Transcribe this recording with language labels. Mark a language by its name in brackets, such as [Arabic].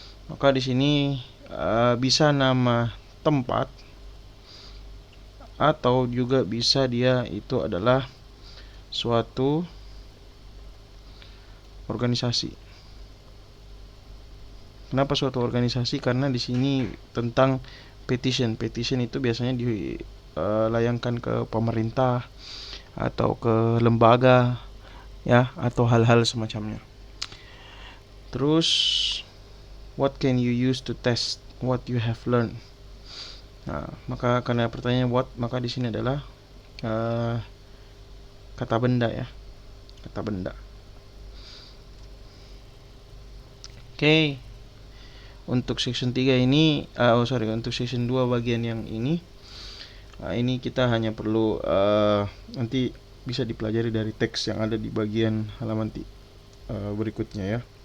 [Indonesian] Maka di sini bisa nama tempat atau juga bisa dia itu adalah suatu organisasi. Kenapa suatu organisasi? Karena di sini tentang petition. Petition itu biasanya dilayangkan ke pemerintah atau ke lembaga ya, atau hal-hal semacamnya. [English] Terus what can you use to test what you have learned. [Indonesian] Nah, maka karena pertanyaan what, maka di sini adalah kata benda ya. Kata benda. Oke. Untuk section 3 ini untuk section 2 bagian yang ini kita hanya perlu nanti bisa dipelajari dari teks yang ada di bagian halaman berikutnya ya.